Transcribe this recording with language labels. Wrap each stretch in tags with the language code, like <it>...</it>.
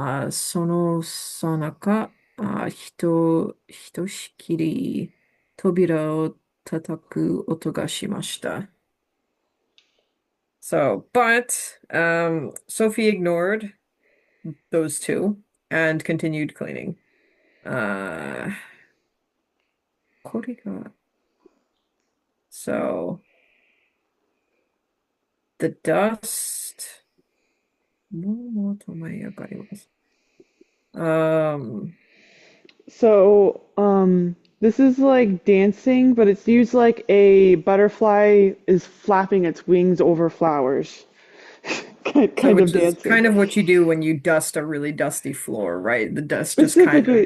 <ja>そのさなか、ひとしきり扉を叩く音がしました。</ja> <en>So, but Sophie ignored those two and continued cleaning.</en> <ja>これが</ja> <en>So the dust</en> <ja>もうと舞い上がります。 Um,</ja> <en>So, this is like dancing, but it's used like a butterfly is flapping its wings over flowers. so Kind of which is dancing. kind of what you do when you dust a really dusty floor, right? The dust just kind of</en>